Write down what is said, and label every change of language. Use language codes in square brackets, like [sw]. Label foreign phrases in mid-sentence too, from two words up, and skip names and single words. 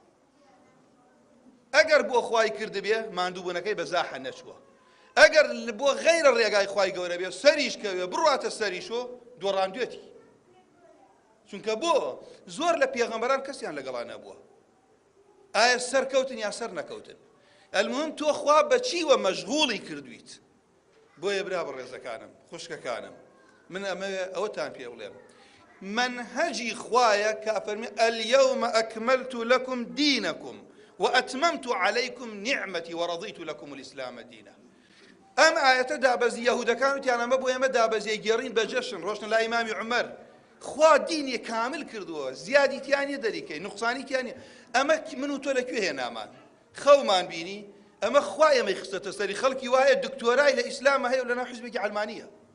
[ckb] ئەگەر بۆ خوای کردبێ ماندووبوونەکەی بە زاحە نەچووە ئەگەر بۆ غەیرە ڕێگای خوای گەورە بێ سەریش کەوێ بڕواتە سەریشۆ دۆڕاندوێتی چونکە بۆ زۆر لە پێغەمبەران کەسیان لەگەڵا نەبووە ئایا سەرکەوتن یا سەر نەکەوتن ئەلموهیم تۆ خوا بە چیوە مەشغوڵی کردویت بۆیە برا بەڕێزەکانم خوشکەکانم من ئەمەوێ ئەوەتان پێ بڵێم منهجی خوایە کە ئەفەرمێ [ar] اليوم أكملت لكم دينكم وأتممت عليكم نعمتي ورضيت لكم الإسلام دينا [ckb] ئەم ئاەتە دابەزی یەهودەکان وتیان ئەمە بۆ ئێمە دابەزیە گێڕین بە جەشن ڕۆشن لای ئیمامی عومەر خوا دینی کامل کردووە زیادی تیانە دەریکەی نوقسانی تیانە ئەمە من و تۆ لەکوێ هێنامان خەومان بینی ئەمە خوا ئێمەی خستەتە سەری خەڵکی وایە دکتۆرای لە ئیسلامە هەیە و لەناو حیزبێکی عەلمانیە